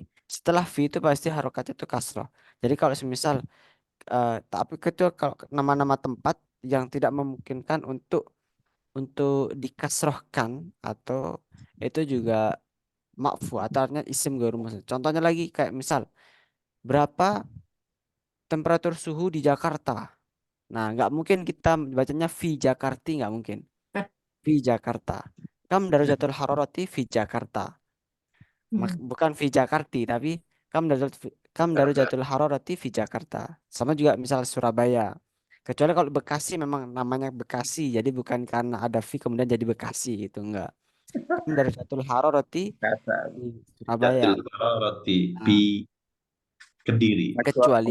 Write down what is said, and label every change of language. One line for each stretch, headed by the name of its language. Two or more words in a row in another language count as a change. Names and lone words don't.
Indonesian: Setelah fi itu pasti harokatnya itu kasroh. Jadi kalau semisal tapi kecuali kalau nama-nama tempat yang tidak memungkinkan untuk dikasrohkan atau itu juga makfu atau artinya
Arabic: اسم غير منصرف.
Indonesian: Contohnya lagi kayak misal berapa temperatur suhu di Jakarta. Nah, nggak mungkin kita bacanya
Arabic: في جاكرتي,
Indonesian: nggak mungkin.
Arabic: في جاكرتا. كم درجة الحرارة في جاكرتا.
Indonesian: Bukan
Arabic: في جاكرتي,
Indonesian: tapi
Arabic: كم درجة الحرارة في جاكرتا.
Indonesian: Sama juga misal Surabaya. Kecuali kalau Bekasi memang namanya Bekasi, jadi bukan karena ada fi kemudian jadi Bekasi gitu, enggak.
Arabic: كم درجة الحرارة di Surabaya. جة الحرارة
Indonesian: Nah, di Kediri. kecuali